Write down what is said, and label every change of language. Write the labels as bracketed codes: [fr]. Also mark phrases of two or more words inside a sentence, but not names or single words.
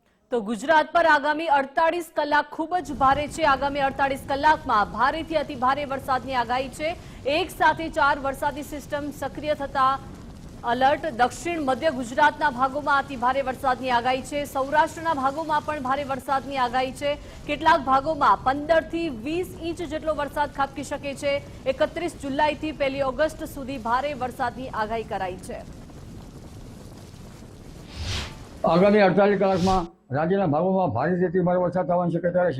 [gu] તો ગુજરાત પર આગામી 48 કલાક ખૂબ જ ભારે છે। આગામી 48 કલાકમાં ભારેથી અતિ ભારે વરસાદની આગાહી છે। એક સાથે 4 વરસાદી સિસ્ટમ સક્રિય થતા अलर्ट। દક્ષિણ મધ્ય ગુજરાતના ભાગોમાં અતિ ભારે વરસાદની આગાહી છે। सौराष्ट्રના ભાગોમાં પણ ભારે વરસાદની આગાહી છે। કેટલાક ભાગોમાં 15 થી 20 ઇંચ જેટલો વરસાદ ખાબકી શકે છે। 31 જુલાઈથી 1 ઓગસ્ટ સુધી ભારે વરસાદની આગાહી કરાઈ છે। આગામી 48 કલાકમાં રાજ્યના ભાગોમાં ભારેથી અતિ ભારે વરસાદ થવાની શક્યતા રહેશે।